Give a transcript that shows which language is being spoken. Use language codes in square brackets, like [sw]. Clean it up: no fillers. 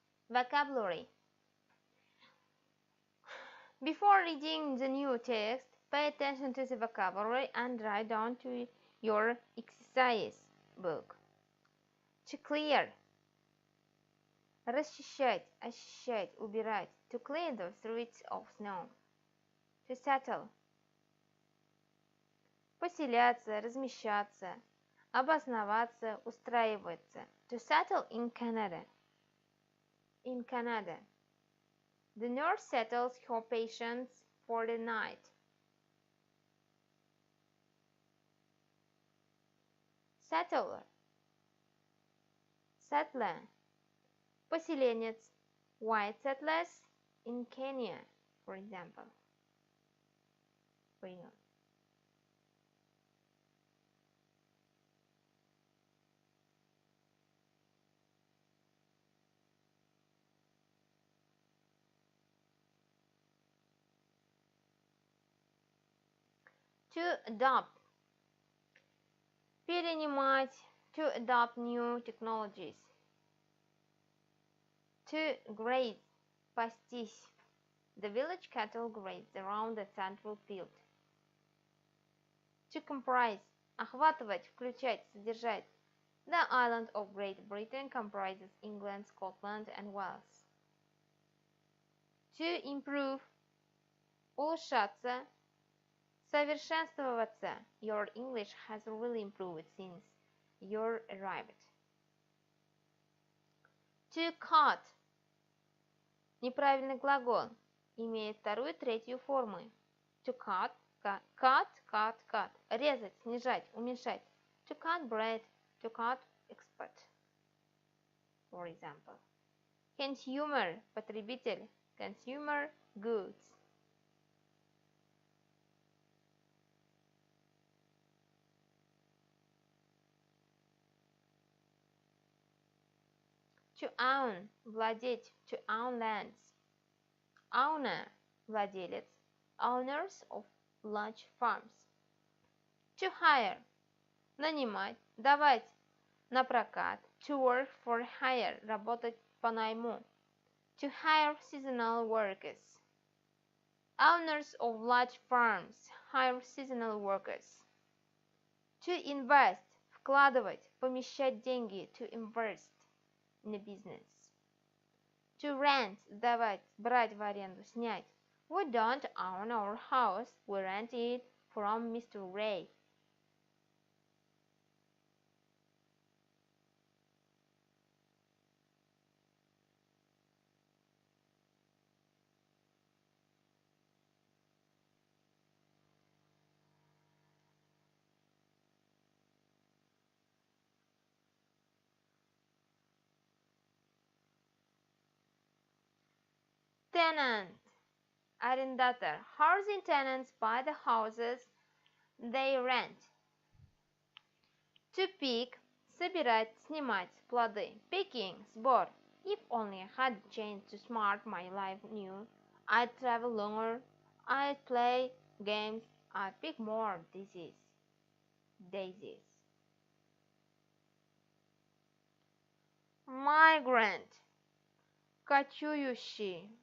[en] Vocabulary. Before reading the new text, pay attention to the vocabulary and write down to your exercise book. To clear. [ru] Расчищать, очищать, убирать. [en] To clear the streets of snow. To settle. [ru] Поселяться, размещаться, обосноваться, устраиваться. [en] To settle in Canada. In Canada. The nurse settles her patients for the night. Settler. Settler. [ru] Поселенец. [en] White settlers in Kenya, for example. To adopt. [ru] Перенимать. [en] To adopt new technologies. To graze. [ru] Пастись. [en] The village cattle graze around the central field. To comprise. [ru] Охватывать, включать, содержать. [en] The island of Great Britain comprises England, Scotland, and Wales. To improve. [ru] Улучшаться. Совершенствоваться. [en] Your English has really improved since you arrived. To cut. [ru] Неправильный глагол имеет вторую и третью формы. [en] To cut, cut. [ru] Резать, снижать, уменьшать. [en] To cut bread, to cut expert. For example. Consumer, [ru] потребитель. [en] Consumer goods. To own, [ru] владеть. [en] To own lands. Owner, [ru] владелец. [en] Owners of large farms. To hire, [ru] нанимать, давать на прокат. [en] To work for hire, [ru] работать по найму. [en] To hire seasonal workers. Owners of large farms hire seasonal workers. To invest, [ru] вкладывать, помещать деньги. [en] To invest in a business. To rent, [ru] сдавать, брать в аренду, снять. [en] We don't own our house, we rent it from Mr. Ray. Tenant, [ru] арендатор. [en] Housing tenants buy the houses they rent. To pick, [ru] собирать, снимать, плоды. [en] Picking, [ru] сбор. [en] If only I had the chance to smart my life new, I'd travel longer, I'd play games, I'd pick more daisies. Migrant, [ru] кочующий.